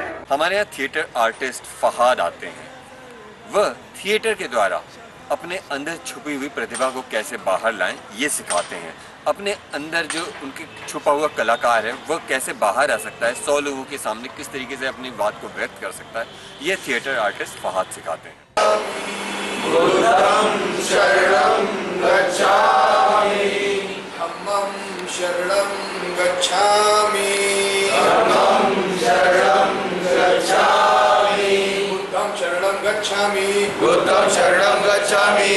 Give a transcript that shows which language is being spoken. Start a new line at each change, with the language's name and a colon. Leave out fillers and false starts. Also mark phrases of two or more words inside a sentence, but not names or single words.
Hindi: हमारे यहाँ थिएटर आर्टिस्ट फहाद आते हैं। वह थिएटर के द्वारा अपने अंदर छुपी हुई प्रतिभा को कैसे बाहर लाएं ये सिखाते हैं। अपने अंदर जो उनके छुपा हुआ कलाकार है वह कैसे बाहर आ सकता है, 100 लोगों के सामने किस तरीके से अपनी बात को व्यक्त कर सकता है, ये थिएटर आर्टिस्ट फहाद सिखाते हैं।
Pali: बुद्धं शरणं गच्छामि, धम्मं शरणं गच्छामि, धम्मं शरणं गच्छामि, बुद्धं शरणं गच्छामि, बुद्धं शरणं गच्छामि,